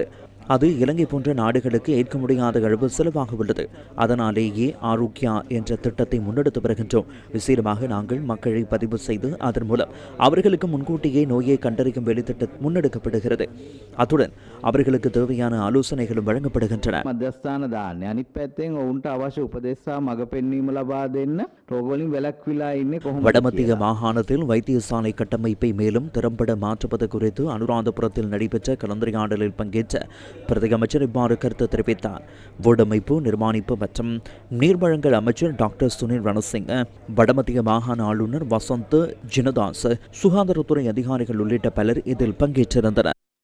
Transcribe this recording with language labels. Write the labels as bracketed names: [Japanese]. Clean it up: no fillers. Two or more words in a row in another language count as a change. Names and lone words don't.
[Tamil] அது இலங்கை போன்ற நாடுகளுக்கு ஏற்க முடியாத அளவு செலவாக உள்ளது. அதனாலேயே ஆரோக்கியா என்ற திட்டத்தை முன்னெடுத்து வருகின்றோம். விசேடமாக நாங்கள் மக்களை பதிவு செய்து அதன் மூலம் அவர்களுக்கு முன்கூட்டியே நோயை கண்டறியும் வேலைத்திட்டம் முன்னெடுக்கப்படுகிறது. அத்துடன் அவர்களுக்கு தேவையான ஆலோசனைகளும் வழங்கப்படுகின்றன. [Sinhala] මධ්‍යස්ථාන දාන්නේ අනිත් පැත්තෙන් ඔවුන්ට අවශ්‍ය උපදෙස් සහ මඟ පෙන්වීම ලබා දෙන්න රෝගවලින් වැළැක්විලා ඉන්නේ කොහොමද? [Tamil] வடமத்திய மாகாணத்தில் வைத்தியசாலை கட்டமைப்பை மேலும் திறம்பட மாற்றுவது குறித்து அனுராதபுரத்தில் நடைபெற்ற கலந்துரையாடலில் பங்கேற்ற பிரதி அமைச்சர் இவ்வாறு கருத்து தெரிவித்தார். வீடமைப்பு, நிர்மாணிப்பு மற்றும் நீர்வழங்கல் அமைச்சர் டாக்டர் சுனில் ரணசிங்க, வடமத்திய மாகாண ஆளுநர் வசந்த் ஜினதாஸ், சுகாதாரத்துறை அதிகாரிகள் உள்ளிட்ட பலர் இதில் பங்கேற்றிருந்தனர்.